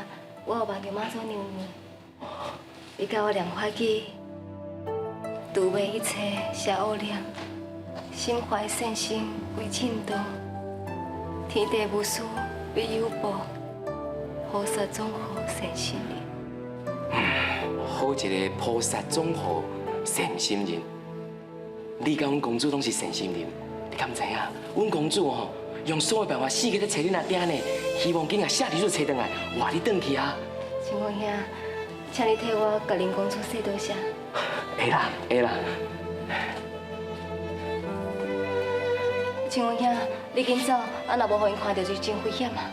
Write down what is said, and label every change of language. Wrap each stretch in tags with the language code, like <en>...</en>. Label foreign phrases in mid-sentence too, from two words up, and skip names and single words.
<nan>我有望求妈祖娘娘，伊教我念法语，除灭一切邪恶念，心怀善心为正道，天地无私为有报，菩萨总护善心人。好一个菩萨总护善心人，你甲阮公主拢是善心人，你敢知影？阮公主吼，用所有办法死去咧找你阿爹呢，希望今仔下日就找回来，换你转去啊！亲王兄，请你替我甲林公主说多谢。会啦，会啦。亲王兄，你紧走，啊若无互因看到就真危险啊！</nan>